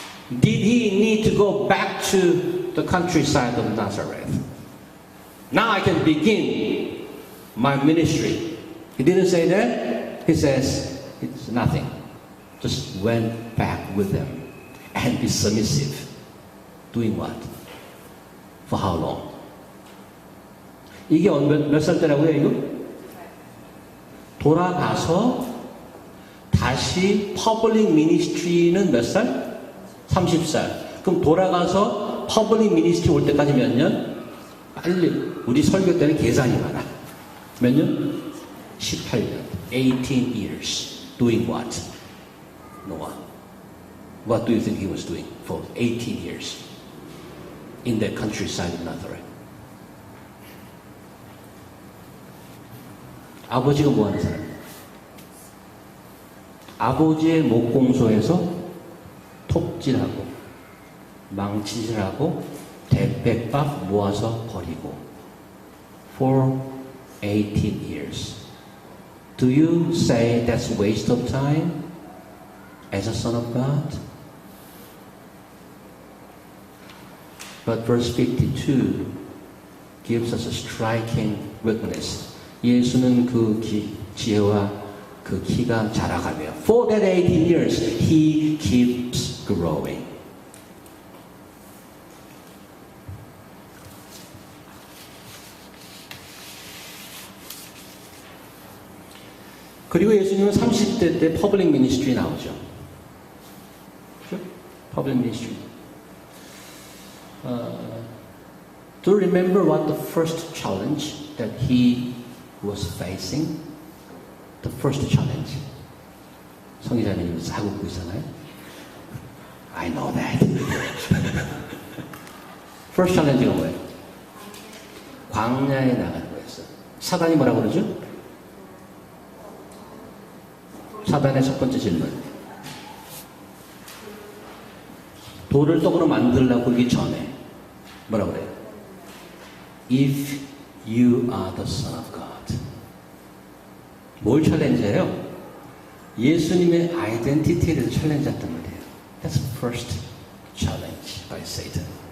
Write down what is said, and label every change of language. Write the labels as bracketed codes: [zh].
[en] Did he need to go back to the countryside of Nazareth? Now I can begin my ministry. He didn't say that. He says, it's nothing. Just went back with them and be submissive. Doing what? For how long? [ko] 이게 몇 살 때라고요, 이거? 돌아가서 다시 퍼블릭 미니스트리는 몇 살? 30살. 그럼 돌아가서 퍼블릭 미니스트리 올 때까지 몇 년? 빨리. 우리 설교 때는 계산이 많아. 몇 년? 18년. [en] 18 years. Doing what? Noah. What do you think he was doing for 18 years? In the countryside of Nazareth. [ko] 아버지가 뭐 하는 사람이에요? 아버지의 목공소에서 톱질하고 망치질하고 대백밥 모아서 버리고 [en] for 18 years. Do you say that's waste of time as a son of God? But verse 52 gives us a striking witness. [ko] 예수는 그 지혜와 그 키가 자라가며 [en] for that 18 years he keeps growing. [ko] 그리고 예수님은 30대 때 퍼블릭 미니스트리 나오죠. 그렇죠? 퍼블릭 미니스트리. [en] Do you remember what the first challenge that he was facing? The first challenge. [ko] 성기자님 하고 있고 있잖아요. [en] I know that. [ko] First challenge가 뭐예요? 광야에 나가는 거였어요. 사단이 뭐라고 그러죠? 사단의 첫 번째 질문. 돌을 떡으로 만들려고 그러기 전에 뭐라고 그래요? [en] If you are the Son of God. [ko] 뭘 챌린지해요? 예수님의 아이덴티티에 대해서 챌린지했단 말이에요. [en] That's the first challenge by Satan.